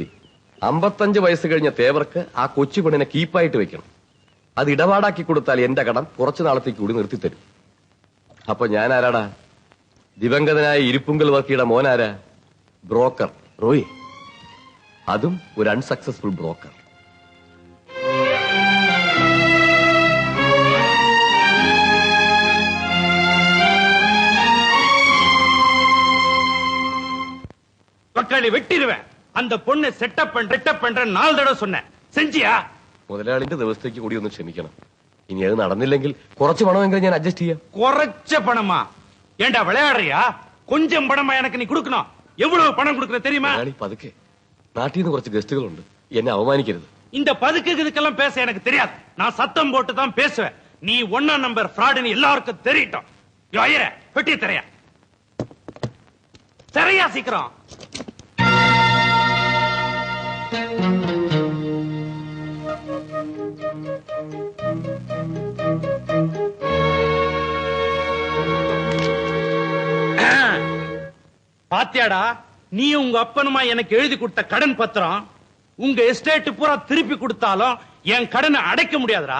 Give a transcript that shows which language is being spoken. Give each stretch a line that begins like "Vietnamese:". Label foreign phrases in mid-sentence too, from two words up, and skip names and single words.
Malayalam: 55 വയസ്സ് കഴിഞ്ഞ തേവർക്ക് ആ കൊച്ചു പെണ്ണിനെ കീപ്പായിട്ട് വെക്കണം. അത് ഇടപാടാക്കി കൊടുത്താൽ എന്റെ കടം കുറച്ചു നാളത്തേക്ക് കൂടി നിർത്തിത്തരും. അപ്പൊ ഞാൻ ആരാടാ? ദിവംഗതനായ ഇരിപ്പുങ്കൽ വർക്കിയുടെ മോനാരാ? ബ്രോക്കർ റോയി. അതും ഒരു അൺസക്സസ്ഫുൾ ബ്രോക്കർ.
Tamil: வெட்டிடுவேன். அந்த பொண்ணை செட்டப் பண்ற 4 தடவை சொன்னேன். செஞ்சியா?
Malayalam: മുതലാളിന്റെ ദിവസത്തേക്ക് കൂടി ഒന്ന് ക്ഷമിക്കണം. ഇനി അത് നടന്നില്ലെങ്കിൽ കുറച്ച് പണമെങ്കിലും ഞാൻ അഡ്ജസ്റ്റ് ചെയ്യാം. കുറച്ച പണമാ?
Tamil: ஏண்டா விளையாடுறியா? கொஞ்சம் பணமா எனக்கு நீ கொடுக்கணும். எவ்வளவு பணம் கொடுக்கற தெரியுமா?
Malayalam: പതുക്കെ. നാട്ടിൽ നിന്ന് കുറച്ച് ഗസ്റ്റുകളുണ്ട്. എന്നെ അവമാനിക്കരുത്.
Tamil: இந்த பதுக்குகளுக்கெல்லாம் பேச எனக்கு தெரியாது. நான் சத்தம் போட்டு தான் பேசுவேன். நீ 1 நம்பர் ஃப்ராடுன்னு எல்லாருக்கும் தெரியட்டும். ஐயர பெட்டி தரையா தரையா சீக்கிரம். பாத்தியாடா, நீ உங்க அப்பனுமா எனக்கு எழுதி கொடுத்த கடன் பத்திரம் உங்க எஸ்டேட் பூரா திருப்பி கொடுத்தாலும் என் கடனை அடைக்க முடியாதுடா.